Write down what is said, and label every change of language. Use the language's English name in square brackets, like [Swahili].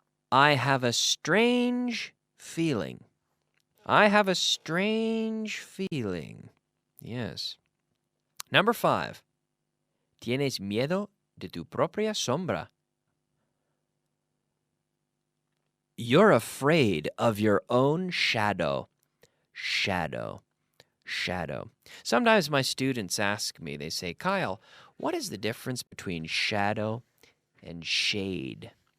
[English] I have a strange feeling. I have a strange feeling. Yes. Number 5. [Spanish] Tienes miedo de tu propia sombra. [English] You're afraid of your own shadow. Shadow. Shadow. Sometimes my students ask me, they say, Kyle, what is the difference between shadow and shade?